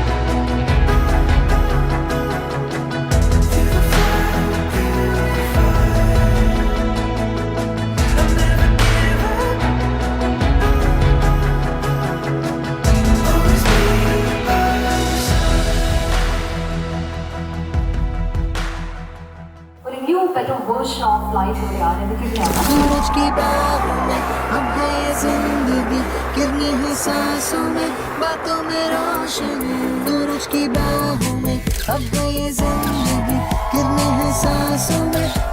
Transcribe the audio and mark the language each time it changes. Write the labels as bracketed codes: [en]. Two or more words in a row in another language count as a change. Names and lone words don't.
[en] Till I fly through the fire. I'll never give up. Always be by your side. [ml] ഒരു [en] new better version of life [ml] ഇവിടെ ആരംഭിക്കുകയാണ്. [hi] सूरज की बाहों में अब है ये जिंदगी, गिरनी है सांसों में, बातों में रोशनी. सूरज की बाहों में अब है ये जिंदगी, गिरनी है सांसों में,